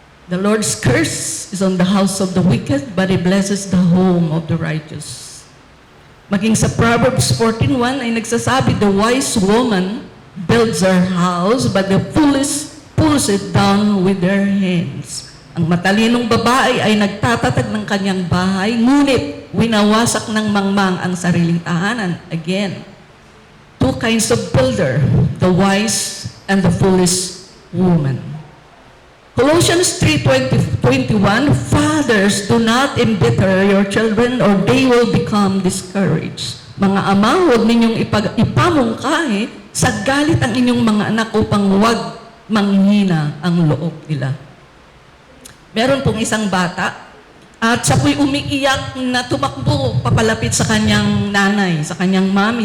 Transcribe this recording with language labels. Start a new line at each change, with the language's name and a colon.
English: The Lord's curse is on the house of the wicked, but He blesses the home of the righteous.
Filipino: Maging sa Proverbs 14:1 ay nagsasabi,
English: "The wise woman builds her house, but the foolish pulls it down with their hands."
Filipino: Ang matalinong babae ay nagtatatag ng kanyang bahay, ngunit winawasak ng mangmang ang sariling tahanan.
English: Again, two kinds of builder, the wise and the foolish woman. Colossians 3:21, "Fathers, do not embitter your children or they will become discouraged."
Filipino: Mga ama, huwag ninyong ipamungkahi sa galit ang inyong mga anak upang huwag manghina ang loob nila. Meron pong isang bata at siya po'y umiiyak na tumakbo papalapit sa kanyang nanay, sa kanyang mami.